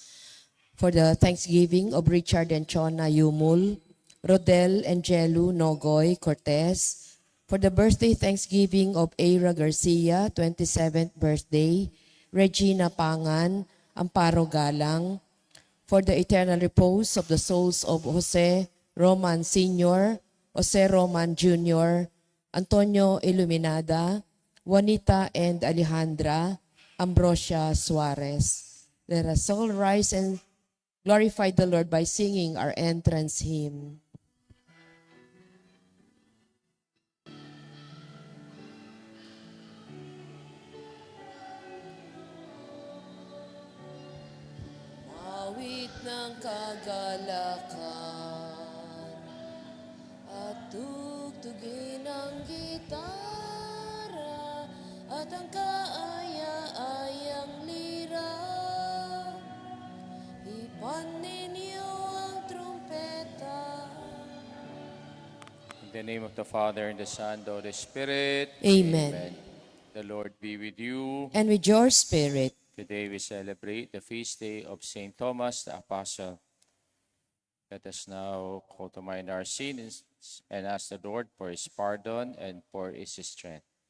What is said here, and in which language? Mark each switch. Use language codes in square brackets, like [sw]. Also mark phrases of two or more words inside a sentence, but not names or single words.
[en] For the Thanksgiving of Richard and Chona Yumul, Rodel and Jelu Nogoy Cortez. For the birthday Thanksgiving of Aira Garcia, 27th birthday, Regina Pangan, Amparo Galang. For the eternal repose of the souls of Jose Roman Sr., Jose Roman Jr., Antonio Iluminada, Juanita and Alejandra, Ambrosia Suarez. Let us all rise and glorify the Lord by singing our entrance hymn. [tl] Awit ng kagalakan at tugtugin ang gitara at ang kaaya-ayang lira. Ipan ninyo ang trumpeta. [en] In the name of the Father, and the Son, and the Holy Spirit. Amen. The Lord be with you. And with your spirit. Today we celebrate the feast day of St. Thomas the Apostle. Let us now call to mind our sins and ask the Lord for His pardon and for His strength.